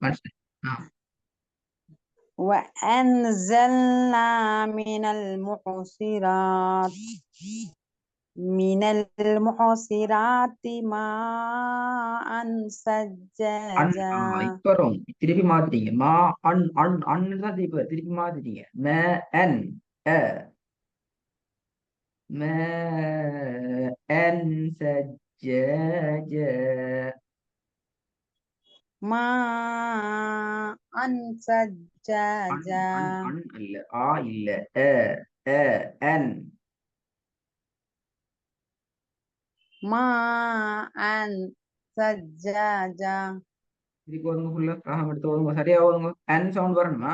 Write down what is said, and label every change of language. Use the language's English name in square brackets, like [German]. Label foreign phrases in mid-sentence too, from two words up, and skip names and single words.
[Arabic] وأنزلنا من المعصرات ماء ثجاجا. [Tamil] இப்ப வரும். திருப்பி மாத்திட்டீங்க. மா அன் அன் அன்னு தான் திருப்பி மாத்திட்டீங்க. மே என் [Arabic] ماء ثجاجا. ماء ثجاجا. [Tamil] இல்ல. இல்ல. [Arabic] أن. ماء ثجاجا. [Tamil] திருப்பி வருங்க. ஃபுல்லா ராகம் எடுத்து வருங்க. சரியா வருங்க. அன் சவுண்ட் வரணுமா?